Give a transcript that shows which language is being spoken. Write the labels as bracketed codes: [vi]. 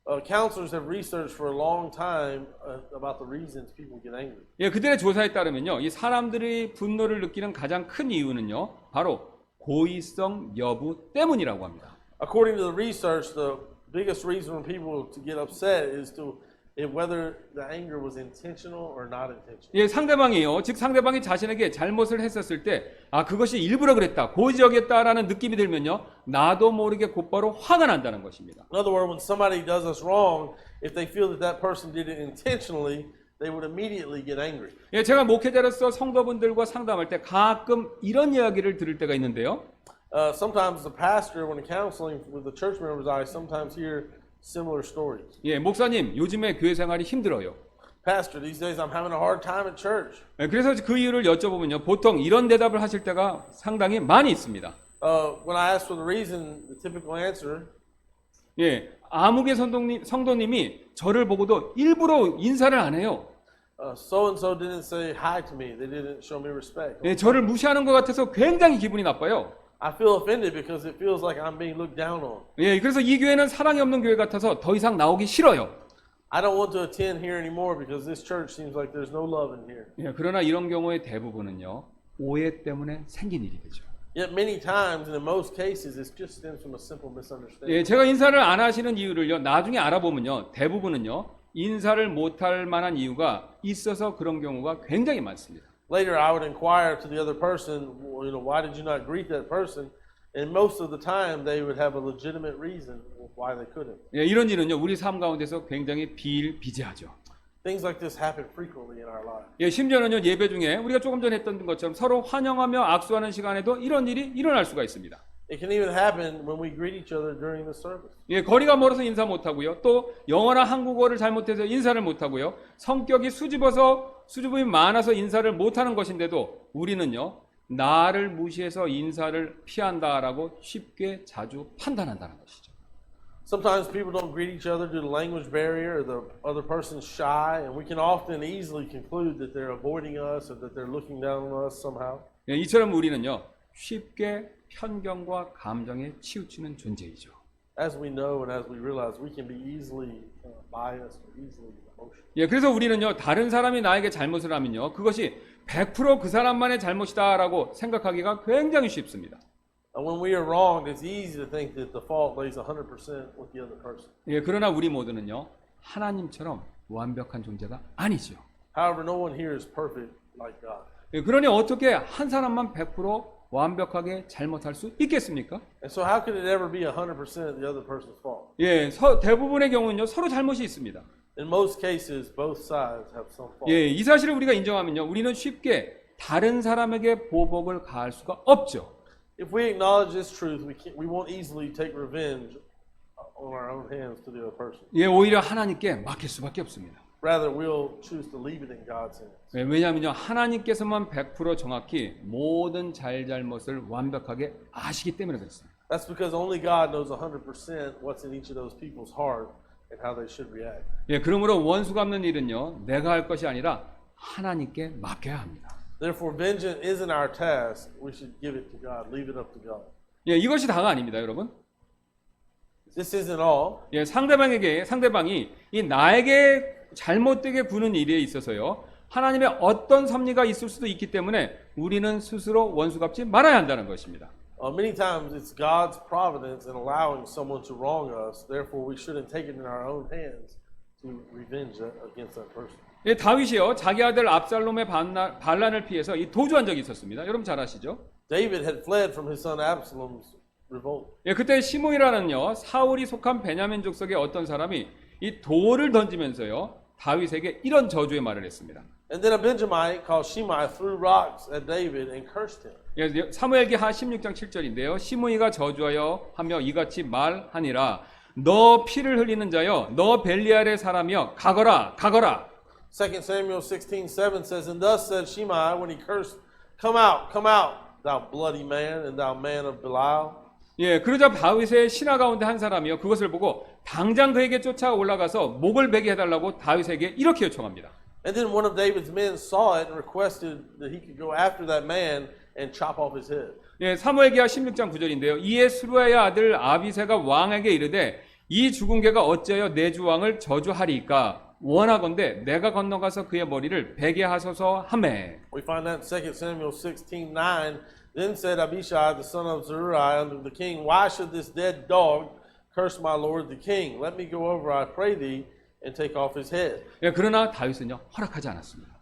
[en] Counselors have researched for a long time about the reasons people get angry. [ko] 그들의 조사에 따르면요, 이 사람들이 분노를 느끼는 가장 큰 이유는요, 바로 고의성 여부 때문이라고 합니다. [en] According to the research, the biggest reason for people to get upset is whether the anger was intentional or not intentional. [ko] 상대방이요, 즉 상대방이 자신에게 잘못을 했었을 때, 그것이 일부러 그랬다, 고의적이었다라는 느낌이 들면요, 나도 모르게 곧바로 화가 난다는 것입니다. [en] In other words, when somebody does us wrong, if they feel that person did it intentionally, they would immediately get angry. [ko] 제가 목회자로서 성도분들과 상담할 때 가끔 이런 이야기를 들을 때가 있는데요. [en] Sometimes the pastor, when counseling with the church members, I sometimes hear similar stories. [ko] 목사님, 요즘에 교회 생활이 힘들어요. [en] Pastor, these days I'm having a hard time at church. [ko] 그래서 그 이유를 여쭤보면요, 보통 이런 대답을 하실 때가 상당히 많이 있습니다. [en] When I ask for the reason, the typical answer, [ko] 아무개 성도님이 저를 보고도 일부러 인사를 안 해요. [en] so and so didn't say hi to me. They didn't show me respect. [ko] 저를 무시하는 것 같아서 굉장히 기분이 나빠요. [en] I feel offended because it feels like I'm being looked down on. [ko] 그래서 이 교회는 사랑이 없는 교회 같아서 더 이상 나오기 싫어요. [en] I don't want to attend here anymore because this church seems like there's no love in here. [ko] 그러나 이런 경우의 대부분은요, 오해 때문에 생긴 일이 되죠. [en] Yet many times, and in most cases, it just stems from a simple misunderstanding. [ko] 제가 인사를 안 하시는 이유를요, 나중에 알아보면요, 대부분은요, 인사를 못할 만한 이유가 있어서 그런 경우가 굉장히 많습니다. [en] Later, I would inquire to the other person, well, why did you not greet that person? And most of the time, they would have a legitimate reason why they couldn't. [ko] 예, 이런 일은요, 우리 삶 가운데서 굉장히 비일비재하죠. [en] Things like this happen frequently in our lives. [ko] 예, 심지어는요, 예배 중에 우리가 조금 전에 했던 것처럼 서로 환영하며 악수하는 시간에도 이런 일이 일어날 수가 있습니다. [en] It can even happen when we greet each other during the service. [ko] 예, 거리가 멀어서 인사 못하고요. 또 영어나 한국어를 잘못해서 인사를 못하고요. 성격이 수줍음이 많아서 인사를 못하는 것인데도 우리는요. 나를 무시해서 인사를 피한다라고 쉽게 자주 판단한다는 것이죠. [en] Sometimes people don't greet each other due to language barrier or the other person's shy, and we can often easily conclude that they're avoiding us or that they're looking down on us somehow. [ko] 예, 이처럼 우리는요. 쉽게 편견과 감정에 치우치는 존재이죠. [en] As we know and as we realize, we can be easily biased or easily emotional. [ko] 예, 그래서 우리는요. 다른 사람이 나에게 잘못을 하면요. 그것이 100% 그 사람만의 잘못이다라고 생각하기가 굉장히 쉽습니다. [en] And when we are wronged, it's easy to think that the fault lays 100% with the other person. [ko] 예, 그러나 우리 모두는요. 하나님처럼 완벽한 존재가 아니죠. [en] However, no one here is perfect like God. [ko] 예, 그러니 어떻게 한 사람만 100% 완벽하게 잘못할 수 있겠습니까? [en] And so how could it ever be 100% the other person's fault? [ko] 예, 대부분의 경우는요 서로 잘못이 있습니다. [en] In most cases, both sides have some fault. [ko] 예, 이 사실을 우리가 인정하면요, 우리는 쉽게 다른 사람에게 보복을 가할 수가 없죠. [en] If we acknowledge this truth, we won't easily take revenge on our own hands to the other person. [ko] 예, 오히려 하나님께 맡길 수밖에 없습니다. [en] Rather, we'll choose to leave it in God's hands. [ko] 예, 왜냐하면요, 하나님께서만 100% 정확히 모든 잘못을 완벽하게 아시기 때문에 그렇습니다. [en] That's because only God knows 100% what's in each of those people's heart and how they should react. [ko] 예, 그러므로 원수 갚는 일은요, 내가 할 것이 아니라 하나님께 맡겨야 합니다. [en] Therefore, vengeance isn't our task. We should give it to God, leave it up to God. [ko] 예, 이것이 다가 아닙니다, 여러분. [en] This isn't all. [ko] 예, 상대방이 이 나에게 잘못되게 구는 일에 있어서요, 하나님의 어떤 섭리가 있을 수도 있기 때문에 우리는 스스로 원수 갚지 말아야 한다는 것입니다. [en] Many times it's God's providence in allowing someone to wrong us. Therefore, we shouldn't take it in our own hands to revenge against that person. [ko] 예, 다윗이요, 자기 아들 압살롬의 반란을 피해서 이 도주한 적이 있었습니다. 여러분 잘 아시죠? [en] David had fled from his son Absalom's revolt. [ko] 예, 그때 시므이라는요, 사울이 속한 베냐민 족속의 어떤 사람이 이 돌을 던지면서요, 다윗에게 이런 저주의 말을 했습니다. [en] And then a Benjamite called Shimei threw rocks at David and cursed him. [ko] 예, 사무엘기하 16장 7절인데요. 시므이가 저주하여 하며 이같이 말하니라. 너 피를 흘리는 자여, 너 벨리알의 사람이여, 가거라, 가거라. [en] 2 Samuel 16:7 says, And thus said Shimei when he cursed, Come out, thou bloody man, and thou man of Belial. [ko] 예, 그러자 다윗의 신하 가운데 한 사람이요, 그것을 보고 당장 그에게 쫓아 올라가서 목을 베게 해달라고 다윗에게 이렇게 요청합니다. [en] And then one of David's men saw it and requested that he could go after that man and chop off his head. [ko] 예, 사무엘기하 16장 9절인데요. 이에 스루야의 아들 아비새가 왕에게 이르되 이 죽은 개가 어찌하여 내 주 왕을 저주하리이까? 원하건대 내가 건너가서 그의 머리를 베게 하소서 하매. [en] We find that in 2 Samuel 16:9. Then said Abishai, the son of Zeruiah, unto the king, Why should this dead dog curse my lord the king? Let me go over, I pray thee, and take off his head. [ko] 예, 그러나 다윗은요, 허락하지 않았습니다.